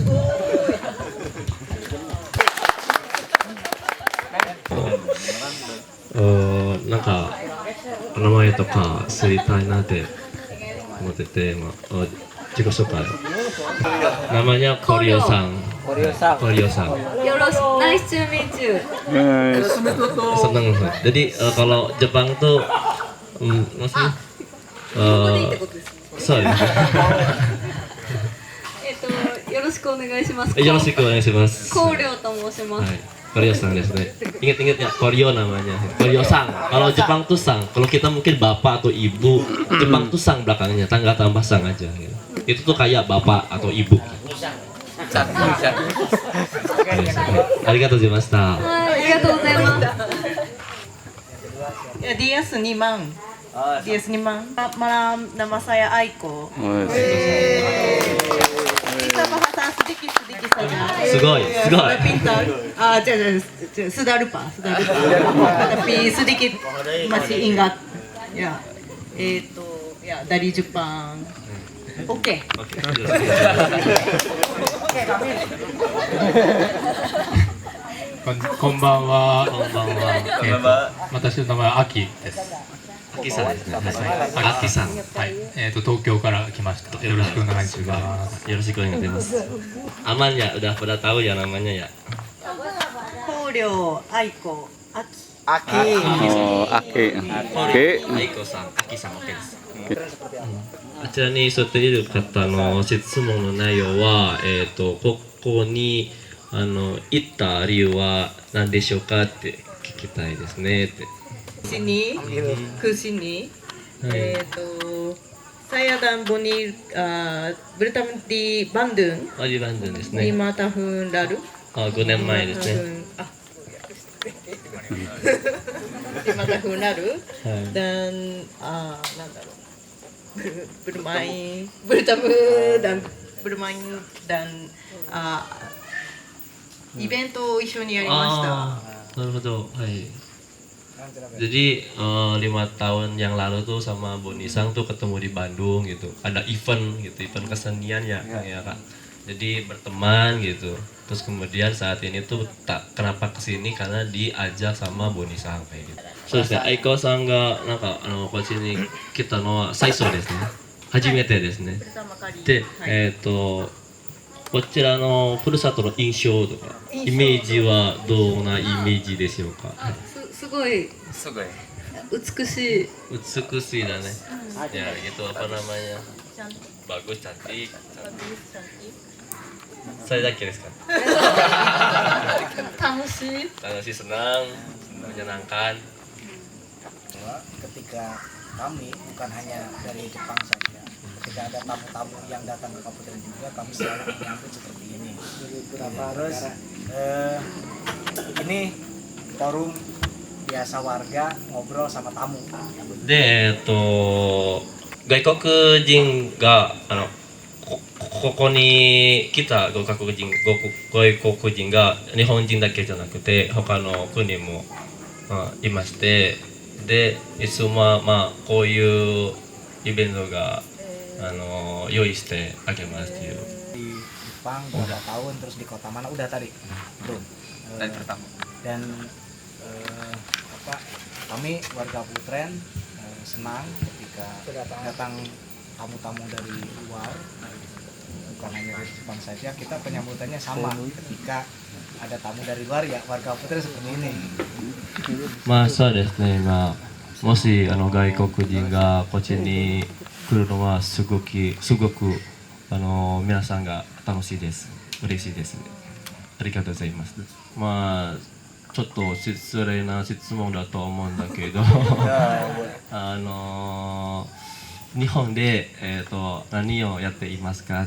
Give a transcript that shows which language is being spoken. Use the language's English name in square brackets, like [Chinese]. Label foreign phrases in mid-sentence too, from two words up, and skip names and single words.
[Japanese] なんか名前とか知りたいなって思ってて、自己紹介。Namanya Koryo sang. Koryo sang. [English] Nice to meet you. [Indonesian] Senang. Jadi kalau Jepang tuh maksudnya sorry. [Japanese] よろしくお願いします。よろしくお願いします。 Koryoと申します。 Koryo sangですね。 [Indonesian] Ingat-ingat ya, Koryo namanya. Koryo sang. Kalau Jepang tuh sang. Kalau kita mungkin bapak atau ibu, Jepang tuh sang belakangnya, tangga tambah sang aja. Gitu. Itu tuh kayak bapak atau ibu. [Japanese] ありがとうございました. ありがとうございます. [Indonesian] Ya, DS Niman. Malam, nama saya Aiko. Bisa bahasa sedikit saja. Sugoi. Pintar. Sudah lupa. Tapi sedikit masih ingat. Ya, dari Jepang. Oke. [Japanese] こんばんは。私の名前はアキです。アキさんですね。アキさん。はい。東京から来ました。よろしくお願いします。よろしくお願いします。 [Indonesian] Aman ya, udah pada tahu ya namanya ya. Koryo, Aiko, Aki. [Japanese] Aikoさん、Akiさん OK です。あちらに座っている方の質問の内容は、ここに行った理由は何でしょうかって聞きたいですねって。 [Indonesian] Kesini, Saya dan Boni bertemu di Bandung [Japanese] di Bandung ですね。 [Indonesian] 5 tahun lalu. [Japanese] 5 年前ですね。 [Indonesian] 5 tahun lalu [Japanese] はい。 [Indonesian] dan bertemu dan bermain dan [Japanese] イベントを一緒にやりました。なるほど。 [Indonesian] はい。Jadi 5 tahun yang lalu tuh sama Boni Sang tuh ketemu di Bandung gitu. Ada event gitu, event kesenian ya, Kang, ya Kak. Jadi berteman gitu. Terus kemudian saat ini tuh kenapa kesini karena diajak sama Boni Sang kayak gitu. [Japanese] そうですね。相川さんがなんかこっちに来たのは最初ですね。初めてですね。で、こちらのふるさとの印象とかイメージはどんなイメージでしょうか。すごい美しい。美しいだね。 [Indonesian] Ya gitu apa namanya? Bagus, cantik. Saya [Japanese] だけですか? 楽しい。 [Indonesian] senang, menyenangkan. Ketika kami bukan hanya dari Jepang saja, ketika ada tamu-tamu yang datang ke Kaputren juga, kami selalu menyambut seperti ini. Terus ini forum biasa warga ngobrol sama tamu. [Japanese] で、外国人がここに来た外国人が日本人だけじゃなくて他の国もいまして、でいつもこういうイベントが用意してあげますっていう。 [Indonesian] Di Jepang berapa tahun, terus di kota mana udah tadi belum. Dari pertama. Dan kami warga Kaputren senang ketika datang tamu-tamu dari luar, bukan hanya dari Jepang saja. Kita penyambutannya sama ketika ada tamu dari luar ya warga Kaputren seperti ini. [Japanese] まあそうですね。もし外国人がこっちに来るのはすごく皆さんが楽しいです。嬉しいです。ありがとうございます。まあちょっと失礼な質問だと思うんだけど日本で何をやっていますか？